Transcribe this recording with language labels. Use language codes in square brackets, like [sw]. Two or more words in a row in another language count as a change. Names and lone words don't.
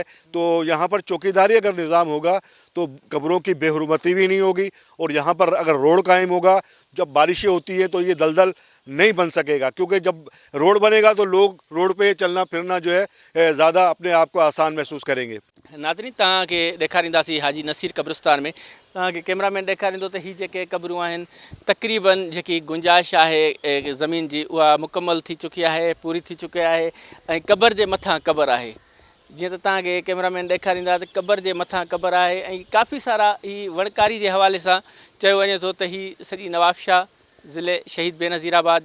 [ur] تو یہاں پر چوکیداری اگر نظام ہوگا تو قبروں کی بے حرمتی بھی نہیں ہوگی، اور یہاں پر اگر روڈ قائم ہوگا، جب بارشیں ہوتی ہیں تو یہ دلدل نہیں بن سکے گا، کیونکہ جب روڈ بنے گا تو لوگ روڈ پہ چلنا پھرنا جو ہے زیادہ اپنے آپ کو آسان محسوس کریں گے۔ [sd] ناظرین تاں کے ॾेखारींदासीं हाजी नसीर क़ब्रिस्तान में तव्हांखे कैमरामैन ॾेखारींदो त हीअ जेके क़बरूं आहिनि तक़रीबन जेकी गुंजाइश आहे ज़मीन जी उहा मुकमल थी चुकी आहे, पूरी थी चुकी आहे, ऐं क़बर जे मथां क़बर आहे। जीअं त तव्हांखे कैमरामैन ॾेखारींदा त क़बर जे मथां क़बर आहे, ऐं काफ़ी सारा ही वणकारी जे हवाले सां चयो वञे थो त हीअ सॼी नवाबशाह ज़िले शहीद बेनज़ीराबाद